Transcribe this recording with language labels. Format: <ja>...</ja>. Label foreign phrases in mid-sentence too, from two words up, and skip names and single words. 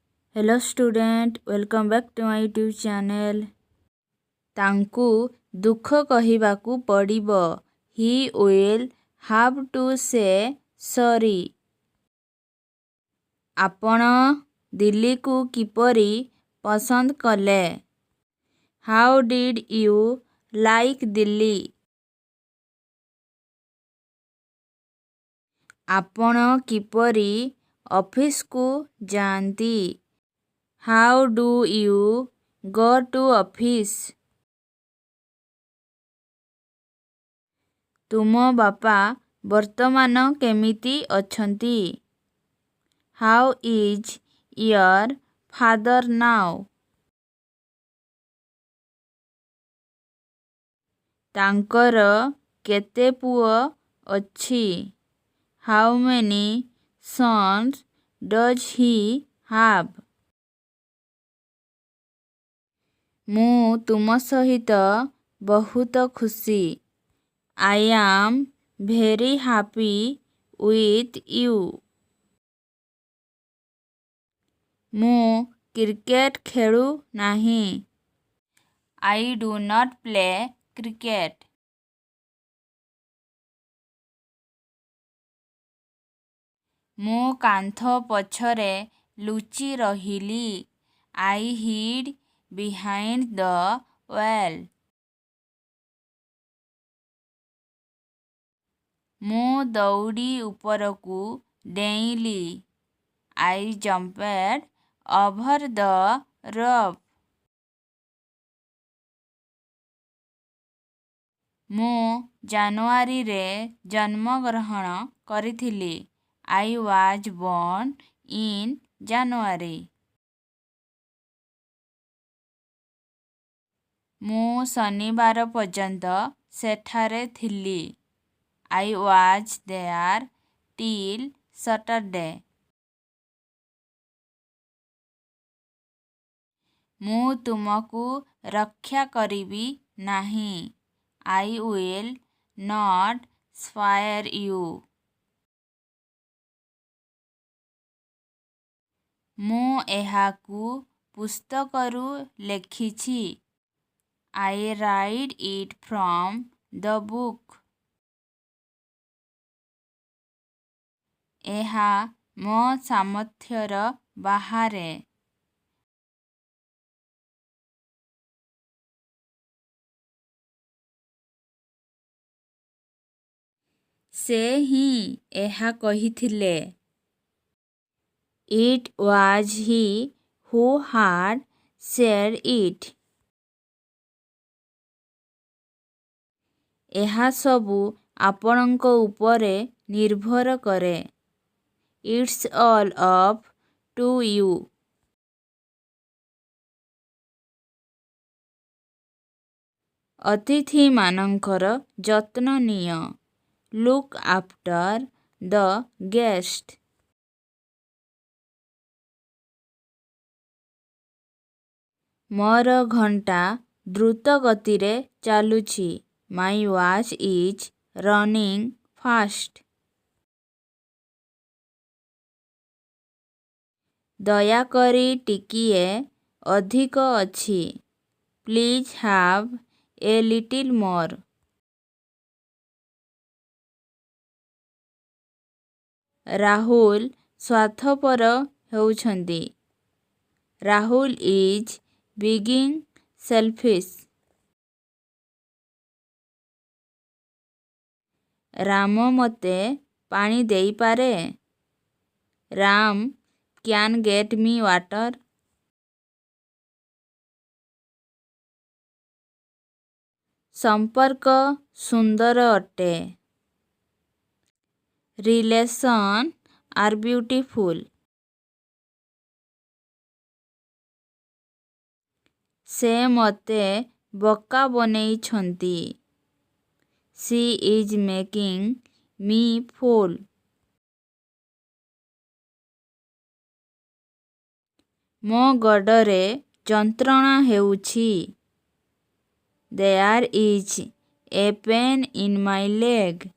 <en>Hello student, welcome back to my YouTube channel.</en> <or>ତାଙ୍କୁ ଦୁଃଖ କହିବାକୁ ପଡ଼ିବ.</or> <en>He will have to say sorry.</en> <or>ଆପଣ ଦିଲ୍ଲୀକୁ କିପରି ପସନ୍ଦ କଲେ?</or> <en>How did you like Delhi?</en> <or>ଆପଣ କିପରି ଅଫିସକୁ ଯାଆନ୍ତି?</or> <en>How do you go to office?</en> <or>ତୁମ ବାପା ବର୍ତ୍ତମାନ କେମିତି ଅଛନ୍ତି?</or> <en>How is your father now?</en> <or>ତାଙ୍କର କେତେ ପୁଅ ଅଛି?</or> <en>How many sons does he have?</en> <or>ମୁଁ ତୁମ ସହିତ ବହୁତ ଖୁସି.</or> <en>I am very happy with you.</en> <or>ମୁଁ କ୍ରିକେଟ ଖେଳୁ ନାହିଁ.</or> <en>I do not play cricket.</en> <or>ମୁଁ କାନ୍ଥ ପଛରେ ଲୁଚି ରହିଲି.</or> <en>I hid behind the wall.</en> <or>ମୁଁ ଦଉଡ଼ି ଉପରକୁ ଡେଇଁଲି.</or> <en>I jumped over the rope.</en> <or>ମୁଁ ଜାନୁଆରୀରେ ଜନ୍ମଗ୍ରହଣ କରିଥିଲି.</or> <en>I was born in January.</en> <or>ମୁଁ ଶନିବାର ପର୍ଯ୍ୟନ୍ତ ସେଠାରେ ଥିଲି.</or> <en>I was there till Saturday.</en> <or>ମୁଁ ତୁମକୁ ରକ୍ଷା କରିବି ନାହିଁ.</or> <en>I will not spare you.</en> <or>ମୁଁ ଏହାକୁ ପୁସ୍ତକରୁ ଲେଖିଛି.</or> <en>I read it from the book.</en> <or>ଏହା ମୋ ସାମର୍ଥ୍ୟର ବାହାରେ. ସେ ହିଁ ଏହା କହିଥିଲେ.</or> <en>It was he who had said it.</en> <or>ଏହା ସବୁ ଆପଣଙ୍କ ଉପରେ ନିର୍ଭର କରେ.</or> <en>It's all up to you.</en> <or>ଅତିଥିମାନଙ୍କର ଯତ୍ନ ନିଅ.</or> <en>Look after the guest.</en> <or>ମୋର ଘଣ୍ଟା ଦ୍ରୁତ ଗତିରେ ଚାଲୁଛି.</or> <en>My watch is running fast.</en> <or>ଦୟାକରି ଟିକିଏ ଅଧିକ ଅଛି.</or> <en>Please have a little more.</en> <or>ରାହୁଲ ସ୍ୱାର୍ଥପର ହେଉଛନ୍ତି.</or> <en>Rahul is being selfish.</en> <or>ରାମ ମୋତେ ପାଣି ଦେଇପାରେ?</or> <en>Ram can get me water.</en> <or>ସମ୍ପର୍କ ସୁନ୍ଦର ଅଟେ.</or> <en>Relations are beautiful.</en> <or>ସେ ମୋତେ ବୋକା ବନେଇଛନ୍ତି.</or> <en>She is making me fool.</en> <or>ମୋ ଗୋଡ଼ରେ ଯନ୍ତ୍ରଣା ହେଉଛି.</or> <en>There is a pain in my leg.</en>